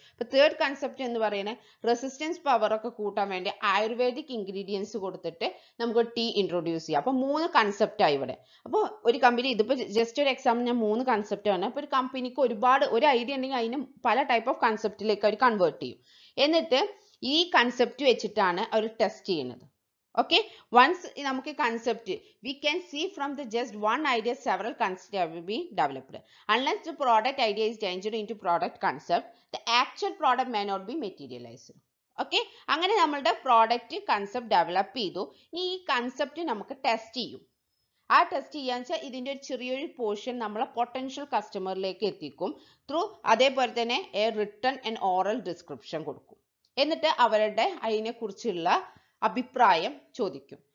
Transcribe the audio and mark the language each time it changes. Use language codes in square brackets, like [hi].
[ml] അപ്പോൾ third concept എന്ന് പറയുന്നത് റെസിസ്റ്റൻസ് പവർ ഒക്കെ കൂട്ടാൻ വേണ്ടി ആയുർവേദിക് ഇൻഗ്രീഡിയൻസ് കൊടുത്തിട്ട് നമുക്ക് ടീ ഇൻട്രൊഡ്യൂസ് ചെയ്യാം. അപ്പോൾ 3 കൺസെപ്റ്റാണ് ഇവിടെ. അപ്പോൾ ഒരു കമ്പനി ഇതിപ്പോൾ ജസ്റ്റ് ഒരു എക്സാമ്പിൾ ഞാൻ 3 കൺസെപ്റ്റ് ആണ്. അപ്പോൾ ഒരു കമ്പനിക്ക് ഒരുപാട് ഒരു ഐഡിയ ഉണ്ടെങ്കിൽ അതിന് പല ടൈപ്പ് ഓഫ് കൺസെപ്റ്റിലേക്ക് അവർ കൺവേർട്ട് ചെയ്യും. എന്നിട്ട് ഈ കൺസെപ്റ്റ് വെച്ചിട്ടാണ് അവർ ടെസ്റ്റ് ചെയ്യുന്നത്. [en] Okay, once നമുക്ക് concept, we can see from the just one idea several concepts will be developed. Unless the product idea is changed into product concept, the actual product may not be materialized. [ml] Okay, അങ്ങനെ നമ്മളുടെ product concept develop ചെയ്തു. ഈ concept നമുക്ക് test ചെയ്യും. ആ test ചെയ്യാന്ന് വെച്ചാൽ ഇതിൻ്റെ ഒരു ചെറിയൊരു പോർഷൻ നമ്മളെ പൊട്ടൻഷ്യൽ കസ്റ്റമറിലേക്ക് എത്തിക്കും ത്രൂ അതേപോലെ തന്നെ [en] a written and oral description [ml] കൊടുക്കും. എന്നിട്ട് അവരുടെ അതിനെക്കുറിച്ചുള്ള അഭിപ്രായം ചോദിക്കും.